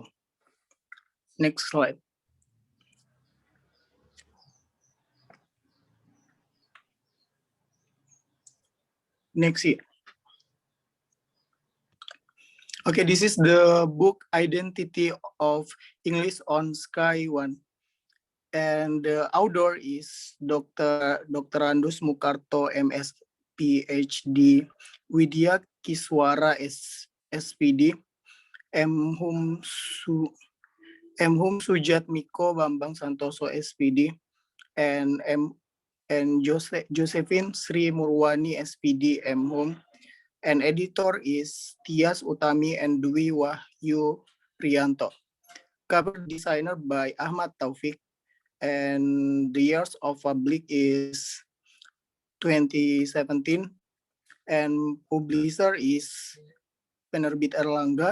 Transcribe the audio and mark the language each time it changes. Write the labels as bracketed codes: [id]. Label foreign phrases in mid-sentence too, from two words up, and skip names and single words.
[en] Next slide. Next year. Okay, this is the book Identity of English on Sky 1. And the author is Dr. Andus Mukarto, MS, PhD, Widya Kiswara, SPD, M. Hum Sujat Miko Bambang Santoso, SPD, and Josephine Sri Murwani, SPD, M. Hum. And editor is Tias Utami and Dwi Wahyu Priyanto. Cover designer by Ahmad Taufik. And the years of public is 2017. And publisher is Penerbit Erlangga.